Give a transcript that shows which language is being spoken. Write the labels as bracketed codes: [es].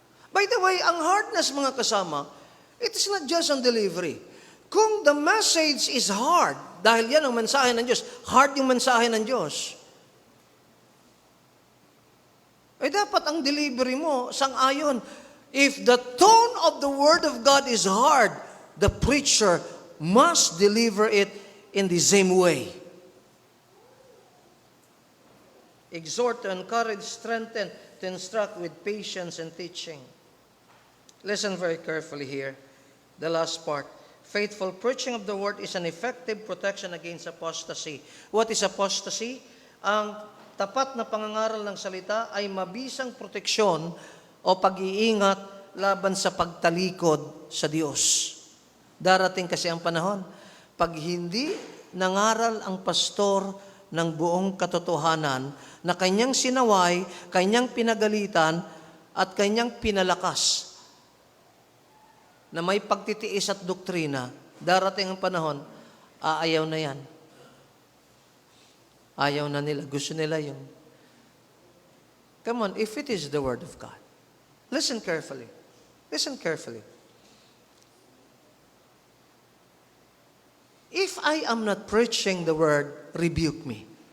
[en] By the way, ang hardness [tl] mga kasama, [en] it is not just on delivery. [tl] Kung [en] the message is hard, [tl] dahil yan ang mensahe ng Diyos, hard yung mensahe ng Diyos, eh dapat ang delivery mo sang-ayon. [en] If the tone of the Word of God is hard, the preacher must deliver it in the same way. Exhort, to encourage, strengthen, to instruct with patience and teaching. Listen very carefully here. The last part. Faithful preaching of the Word is an effective protection against apostasy. What is apostasy? [tl] Ang tapat na pangangaral ng salita ay mabisang proteksyon o pag-iingat laban sa pagtalikod sa Diyos. Darating kasi ang panahon, pag hindi nangaral ang pastor ng buong katotohanan na kanyang sinaway, kanyang pinagalitan, at kanyang pinalakas na may pagtitiis at doktrina, darating ang panahon, aayaw na yan. Ayaw na nila. Gusto nila yung... [en] Come on, if it is the Word of God. Listen carefully. Listen carefully. if I am not preaching the word, rebuke me.